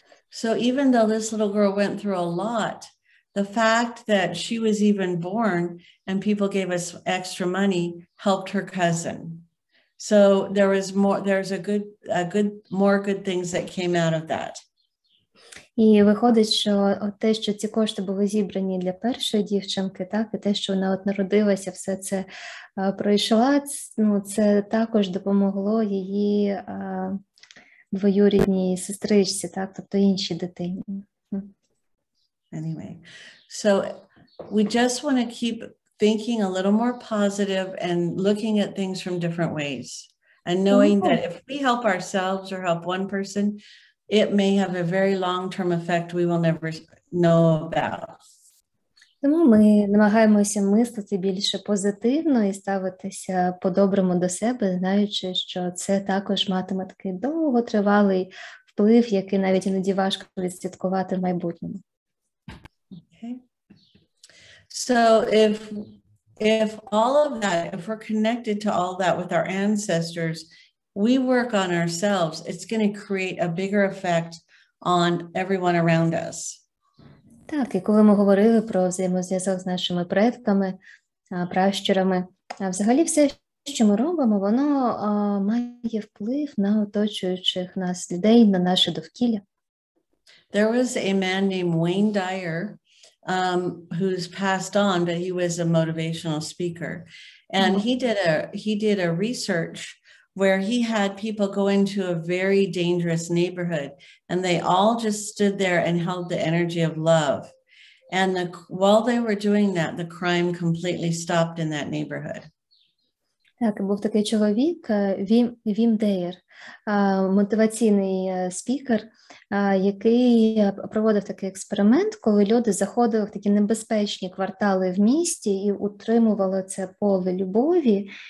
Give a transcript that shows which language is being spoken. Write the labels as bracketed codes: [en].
[en] So even though this little girl went through a lot, the fact that she was even born and people gave us extra money helped her cousin. So there's more good things that came out of that. [uk] І виходить, що те, що ці кошти були зібрані для першої дівчинки, так, і те, що вона от народилася, все це пройшла, це також допомогло її двоюрідній сестричці, так, тобто іншій дитині. [en] Anyway, so we just want to keep thinking a little more positive and looking at things from different ways, and knowing that if we help ourselves or help one person, it may have a very long-term effect we will never know about. [uk] Тому ми намагаємося мислити більше позитивно і ставитися по-доброму до себе, знаючи, що це також матиме такий довготривалий вплив, який навіть іноді важко відслідкувати в майбутньому. [en] Okay. So if all of that, if we're connected to all that with our ancestors, we work on ourselves, it's going to create a bigger effect on everyone around us. [uk] Так, і коли ми говорили про взаємозв'язок з нашими предками, пращурами, взагалі все, що ми робимо, воно має вплив на оточуючих нас людей, на наше довкілля. [en] There was a man named Wayne Dyer who's passed on, but he was a motivational speaker. And he did a research where he had people go into a very dangerous neighborhood, and they all just stood there and held the energy of love. And while they were doing that, the crime completely stopped in that neighborhood. [uk] Так, був такий чоловік, Вім Дейер, мотиваційний спікер, який проводив такий експеримент, коли люди заходили в такі небезпечні квартали в місті і утримували це поле любові.